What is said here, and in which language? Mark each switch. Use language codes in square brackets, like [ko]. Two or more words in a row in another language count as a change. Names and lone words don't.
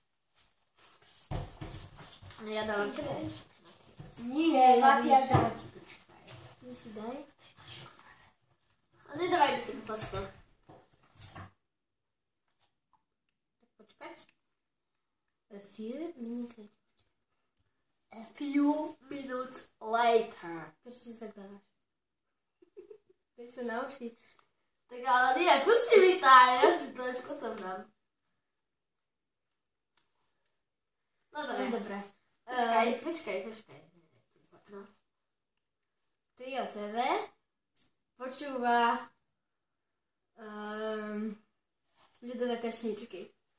[sk] Ja dávam ti. Nie, Matias dáva ti. Ty si daj. A nedávaj mi ten pasok. Tak počkať. [en] A few minutes later. [sk] Prečo si sa tak dávaš? Keď sa naučí. Tak ale nie, pusti mi to, ja si to až potom dám. Dobre. Počkaj. No. Trio TV počúva ľudové pesničky.